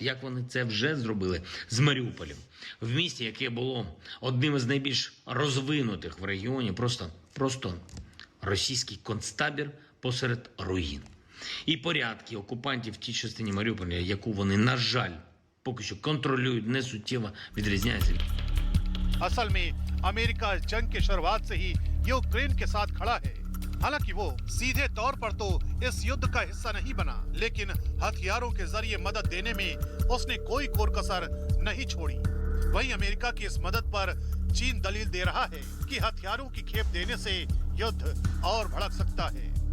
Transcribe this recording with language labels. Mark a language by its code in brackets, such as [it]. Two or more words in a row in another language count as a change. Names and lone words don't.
[uk] Як вони це вже зробили з Маріуполем. В місті, яке було одним із найбільш розвинутих в регіоні, просто російський концтабір посеред руїн. І порядки окупантів в тій частині Маріуполя, яку вони, на жаль, поки що контролюють, не суттєво відрізняється. [hi] असल में अमेरिका इस जंग के शुरुआत से ही यूक्रेन के साथ खड़ा है। हालांकि वो सीधे तौर पर तो इस युद्ध का हिस्सा नहीं बना, लेकिन हथियारों के जरिए मदद देने में उसने कोई कोर-कसर नहीं छोड़ी। वहीं अमेरिका की इस मदद पर चीन दलील दे रहा है कि हथियारों की खेप देने से युद्ध और भड़क सकता है।